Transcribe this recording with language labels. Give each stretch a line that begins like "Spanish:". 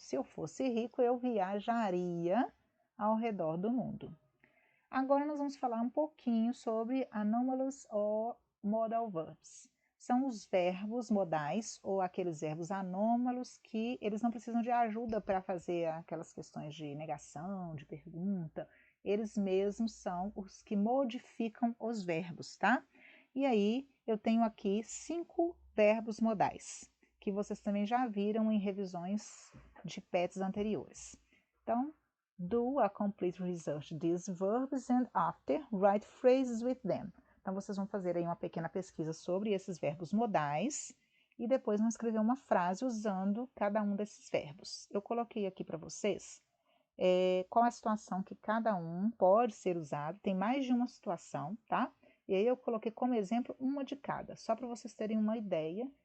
Portuguese: Se eu fosse rico, eu viajaria ao redor do mundo. Agora nós vamos falar um pouquinho sobre anomalous or modal verbs. São os verbos modais ou aqueles verbos anômalos que eles não precisam de ajuda para fazer aquelas questões de negação, de pergunta. Eles mesmos são os que modificam os verbos, tá? E aí eu tenho aqui 5 verbos modais, que vocês também já viram em revisões de PETs anteriores. Então,
English: do a complete research these verbs and after write phrases with them.
Portuguese: Então, vocês vão fazer aí uma pequena pesquisa sobre esses verbos modais e depois vão escrever uma frase usando cada um desses verbos. Eu coloquei aqui para vocês qual é a situação que cada um pode ser usado. Tem mais de uma situação, tá? E aí eu coloquei como exemplo uma de cada, só para vocês terem uma ideia.